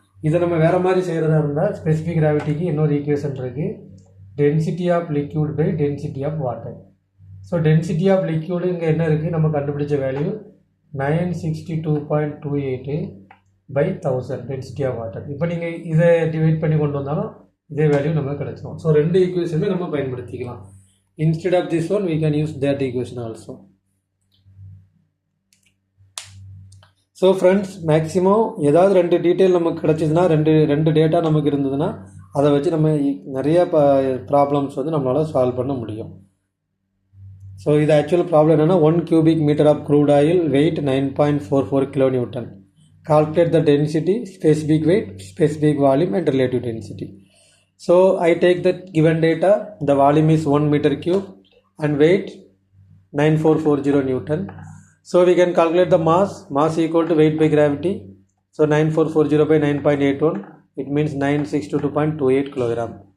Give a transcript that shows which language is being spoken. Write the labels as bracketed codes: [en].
[ta] இதை நம்ம வேறு மாதிரி செய்கிறதா இருந்தால் ஸ்பெசிஃபிக் கிராவிட்டிக்கு இன்னொரு ஈக்குவேஷன் இருக்குது, density of liquid by density of water. So density of liquid இங்கே என்ன இருக்குது, நம்ம கண்டுபிடிச்ச வேல்யூ 962.28/1000 டென்சிட்டி ஆஃப் வாட்டர். இப்போ நீங்கள் இதை டிவைட் பண்ணி கொண்டு வந்தாலும் இதே வேல்யூ நமக்கு கிடைச்சிடும். ஸோ ரெண்டு ஈக்குவேஷனுமே நம்ம பயன்படுத்திக்கலாம். [en] Instead of this one we can use that equation also. [ta] So friends, maximum ஏதாவது ரெண்டு டீட்டெயில் நமக்கு கிடச்சிதுன்னா, ரெண்டு டேட்டா நமக்கு இருந்ததுன்னா அதை வச்சு நம்ம நிறைய ப்ராப்ளம்ஸ் வந்து நம்மளால் சால்வ் பண்ண முடியும். [en] so [ta] இது [en] actual problem [ta] என்னென்னா [en] 1 cubic meter of crude oil weight 9.44 kN. Calculate the density, specific weight, specific volume and relative density. So I take the given data, the volume is 1 meter cube and weight 9440 Newton. So we can calculate the mass equal to weight by gravity. So 9440 by 9.81, it means 962.28 kilogram.